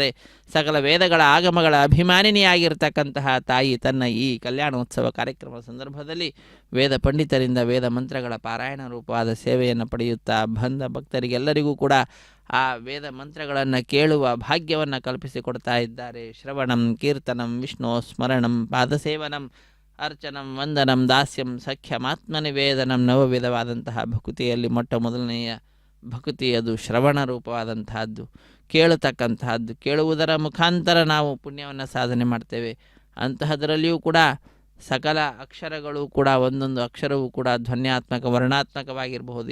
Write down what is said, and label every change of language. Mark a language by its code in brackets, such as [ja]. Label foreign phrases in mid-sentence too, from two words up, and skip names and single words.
[kn] ಸಕಲ ವೇದಗಳ ಆಗಮಗಳ ಅಭಿಮಾನಿನಿಯಾಗಿರ್ತಕ್ಕಂತಹ ತಾಯಿ ತನ್ನ ಈ ಕಲ್ಯಾಣೋತ್ಸವ ಕಾರ್ಯಕ್ರಮ ಸಂದರ್ಭದಲ್ಲಿ ವೇದ ಪಂಡಿತರಿಂದ ವೇದ ಮಂತ್ರಗಳ ಪಾರಾಯಣ ರೂಪವಾದ ಸೇವೆಯನ್ನು ಪಡೆಯುತ್ತಾ ಬಂದ ಭಕ್ತರಿಗೆಲ್ಲರಿಗೂ ಕೂಡ ಆ ವೇದ ಮಂತ್ರಗಳನ್ನು ಕೇಳುವ ಭಾಗ್ಯವನ್ನು ಕಲ್ಪಿಸಿಕೊಡ್ತಾ ಇದ್ದಾರೆ. [sa] ಶ್ರವಣಂ ಕೀರ್ತನಂ ವಿಷ್ಣು ಸ್ಮರಣಂ ಪಾದಸೇವನಂ ಅರ್ಚನಂ ವಂದನಂ ದಾಸ್ಯಂ ಸಖ್ಯಮಾತ್ಮನಿವೇದನಂ. [kn] ನವವಿಧವಾದಂತಹ ಭಕುತಿಯಲ್ಲಿ ಮೊಟ್ಟ ಮೊದಲನೆಯ ಭಕುತಿ ಅದು ಶ್ರವಣ ರೂಪವಾದಂತಹದ್ದು, ಕೇಳತಕ್ಕಂತಹದ್ದು. ಕೇಳುವುದರ ಮುಖಾಂತರ ನಾವು ಪುಣ್ಯವನ್ನು ಸಾಧನೆ ಮಾಡ್ತೇವೆ. ಅಂತಹದರಲ್ಲಿಯೂ ಕೂಡ ಸಕಲ ಅಕ್ಷರಗಳು ಕೂಡ ಒಂದೊಂದು ಅಕ್ಷರವೂ ಕೂಡ ಧ್ವನ್ಯಾತ್ಮಕ ವರ್ಣಾತ್ಮಕವಾಗಿರಬಹುದು.